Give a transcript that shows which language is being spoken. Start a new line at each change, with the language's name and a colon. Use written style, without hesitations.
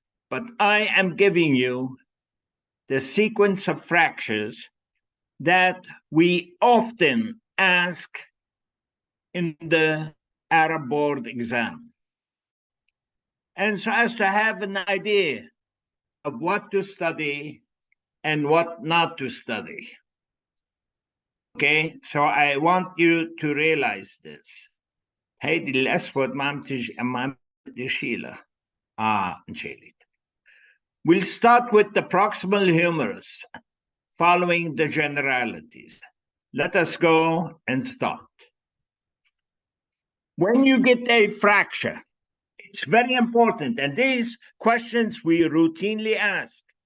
English: But I am giving you the sequence of fractures that we often ask in the Arab board exam. And so as to have an idea of what to study and what not to study. Okay, so I want you to realize this.
Arabic: هيدي الأسود ما عم بدي أشيلها. انشيلت.
English: We'll start with the proximal humerus, following the generalities. Let us go and start. When you get a fracture, it's very important, and these questions we routinely ask.